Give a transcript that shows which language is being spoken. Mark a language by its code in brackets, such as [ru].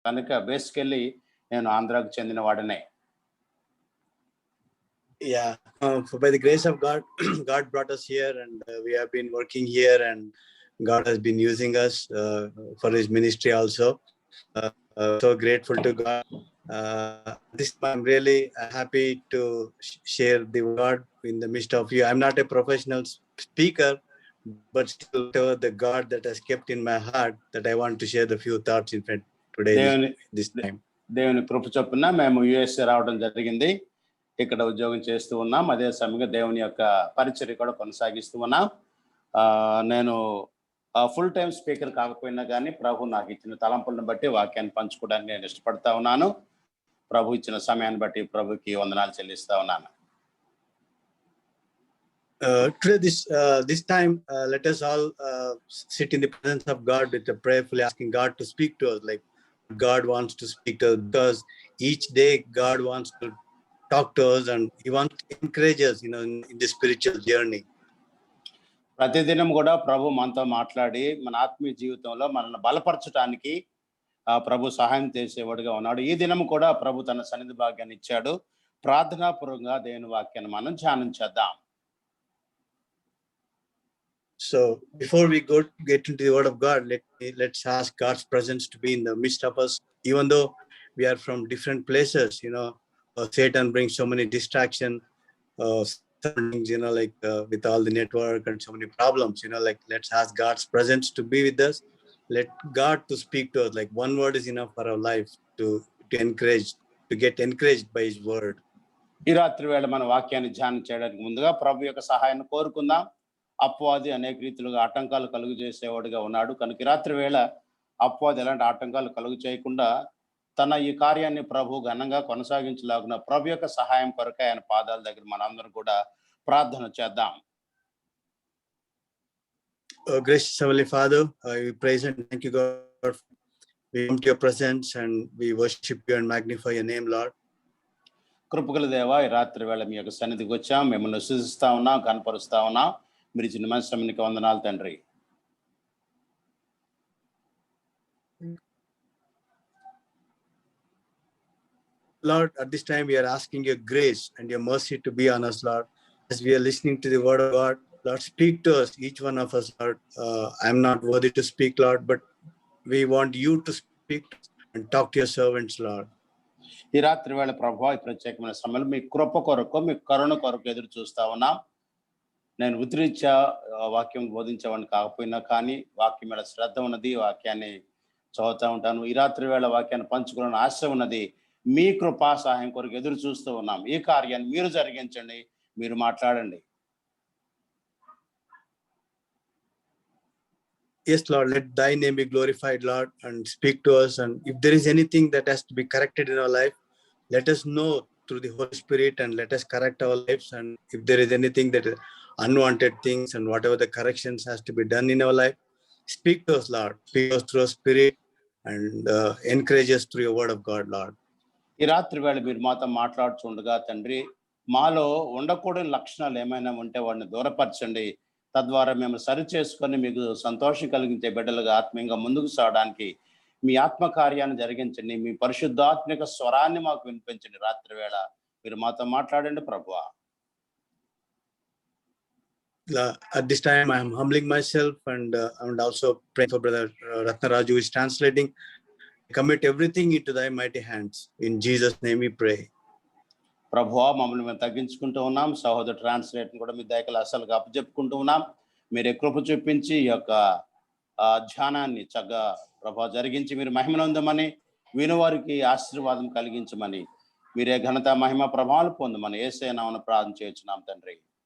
[te] కనుక బేసికల్లీ నేను ఆంధ్రాకు చెందిన వాడినే. [en] Yeah, by the grace of God, God brought us here, and we have been working here, and God has been using us for His ministry also. So grateful to God. This I'm really happy to share the word in the midst of you. I'm not a professional speaker, but still the God that has kept in my heart that I want to share the few thoughts in front today this time. [te] దేవుని కృప చొప్పున మేము USA రావడం జరిగింది. ఇక్కడ ఉద్యోగం చేస్తూ ఉన్నాం. అదే సమయంలో దేవుని యొక్క పరిచర్య కూడా కొనసాగిస్తూ ఉన్నాం. నేను ఫుల్ టైం స్పీకర్ కాకపోయినా కానీ ప్రభు నాకు ఇచ్చిన తలంపులను బట్టి వాక్యాన్ని పంచుకోవడానికి నేను ఇష్టపడతా ఉన్నాను. ప్రభు ఇచ్చిన సమయాన్ని బట్టి ప్రభుకి వందనాలు చెల్లిస్తా ఉన్నాను. [en] Today, this time, let us all sit in the presence of God with a prayerfully asking God to speak to us, like God wants to speak to us, because each day God wants to talk to us and He wants to encourage us, in the spiritual journey. [te] ప్రతిదినం కూడా ప్రభు మనతో మాట్లాడి మన ఆత్మీయ జీవితంలో మనల్ని బలపరచడానికి ప్రభు సహాయం చేసేవాడుగా ఉన్నాడు. ఈ దినం కూడా ప్రభు తన సన్నిధి భాగ్యాన్ని ఇచ్చాడు. ప్రార్థనాపూర్వకంగా దేవుని వాక్యాన్ని మనం ధ్యానం చేద్దాం. [en] So before we get into the word of God, let's ask God's presence to be in the midst of us. Even though we are from different places, Satan brings so many distractions, like with all the network and so many problems, let's ask God's presence to be with us. Let God to speak to us. Like one word is enough for our life to encourage, to get encouraged by His word. [te] ఈ రాత్రి వేళ మన వాక్యాన్ని ధ్యానం చేయడానికి ముందుగా ప్రభు యొక్క సహాయాన్ని కోరుకుందాం. అపవాది అనేక రీతిలుగా ఆటంకాలు కలుగు చేసేవాడుగా ఉన్నాడు. కనుక ఈ రాత్రి వేళ అపవాది ఎలాంటి ఆటంకాలు కలుగు చేయకుండా తన ఈ కార్యాన్ని ప్రభు ఘనంగా కొనసాగించలాగున ప్రభు యొక్క సహాయం కొరకు ఆయన పాదాల దగ్గర మనందరం కూడా ప్రార్థన చేద్దాం. [en] Gracious Heavenly Father, we praise and thank you, God. We come to your presence and we worship you and magnify your name, Lord. [te] కృపగల దేవా, ఈ రాత్రి వేళ మీ యొక్క సన్నిధికి వచ్చాం. మిమ్మల్ని స్తుతిస్తా ఉన్నాం, కనపరుస్తా ఉన్నాం. మీరు చిన్న మంచి సమయానికి వందనాలు తండ్రి. [en] Lord, at this time we are asking your grace and your mercy to be on us, Lord. As we are listening to the word of God, Lord, speak to us, each one of us, Lord. I'm not worthy to speak, Lord, but we want you to speak and talk to your servants, Lord. [te] ఈ రాత్రి వేళ ప్రభువా, ఈ ప్రత్యేకమైన సమయంలో మీ కృప కొరకు, మీ కరుణ కొరకు ఎదురు చూస్తా ఉన్నాం. నేను వృత్తిరీత్యా వాక్యం బోధించేవాడిని కాకపోయినా కానీ వాక్యం మీద శ్రద్ధ ఉన్నది, వాక్యాన్ని చదువుతూ ఉంటాను. ఈ రాత్రి వేళ వాక్యాన్ని పంచుకోవాలని ఆశ ఉన్నది. మీ కృపా సహాయం కొరకు ఎదురు చూస్తూ ఉన్నాం. ఈ కార్యాన్ని మీరు జరిగించండి, మీరు మాట్లాడండి. [en] Yes, Lord, let thy name be glorified, Lord, and speak to us. And if there is anything that has to be corrected in our life, let us know through the Holy Spirit and let us correct our lives. And if there is anything that is unwanted things and whatever the corrections has to be done in our life, speak to us, Lord. Speak to us through our spirit and encourage us through your word of God, Lord. [te] ఈ రాత్రి వేళ మీరు మాతో మాట్లాడుతుండగా తండ్రి, మాలో ఉండకూడని లక్షణాలు ఏమైనా ఉంటే వాడిని దూరపరచండి. తద్వారా మేము సరి చేసుకొని మీకు సంతోషం కలిగించే బిడ్డలుగా ఆత్మీయంగా ముందుకు సాగడానికి మీ ఆత్మకార్యాన్ని జరిగించండి. మీ పరిశుద్ధాత్మిక స్వరాన్ని మాకు వినిపించండి. రాత్రి వేళ మీరు మాతో మాట్లాడండి ప్రభువా. [en] At this time, I am humbling myself and also praying for Brother Ratnaraju who is translating. Commit everything into thy mighty hands. In Jesus' name we pray. [te] ప్రభువా, మమ్మల్ని మేము తగ్గించుకుంటూ ఉన్నాం. సహోదరు ట్రాన్స్లేట్ కూడా మీ దయకలు అసలుగా అప్పచెప్పుకుంటూ ఉన్నాం. మీరే కృప చూపించి ఈ యొక్క ధ్యానాన్ని చక్కగా ప్రభా జరిగించి మీరు మహిమనందమని, వినువారికి ఆశీర్వాదం కలిగించమని, మీరే ఘనత మహిమ ప్రభావాలు పొందమని యేసయ్య నామమున ప్రార్థన చేయుచున్నాం తండ్రి.